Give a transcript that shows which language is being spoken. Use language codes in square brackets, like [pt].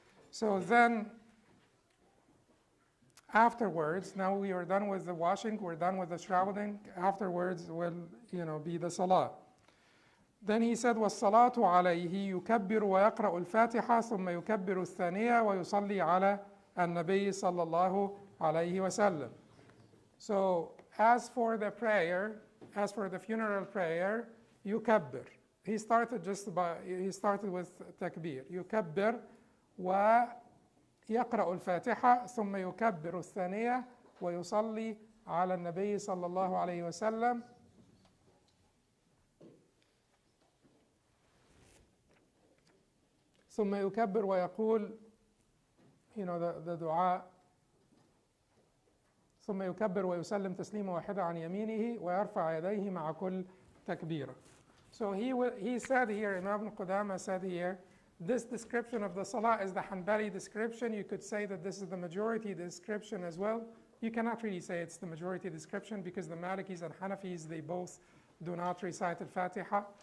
[en] So then, afterwards, now we are done with the washing, we're done with the shrouding. Afterwards will, be the salah. [ar] Then he said, وَالصَّلَاةُ عَلَيْهِ يُكَبِّرُ وَيَقْرَأُ الْفَاتِحَةَ ثُمَّ يُكَبِّرُ الثَّانِيَةَ وَيُصَلِّي عَلَى النَّبِيِّ صَلَّى اللَّهُ عَلَيْهِ وَسَلَّمَ. [en] So as for the prayer, as for the funeral prayer, يُكَبِّر. He started with takbir. [ar] يُكَبِّر ويقرأ الفاتحة ثم يكبر الثانية ويصلي على النبي صلى الله عليه وسلم. ثم يكبر ويقول [en] the dua. [ar] ثم يكبر ويسلم تسليمة واحدة عن يمينه ويرفع يديه مع كل تكبيرة. [en] So he said here, Imam Qudamah said here, this description of the salah is the Hanbali description. You could say that this is the majority description as well. You cannot really say it's the majority description, because the Malikis and Hanafis, they both do not recite al-Fatiha.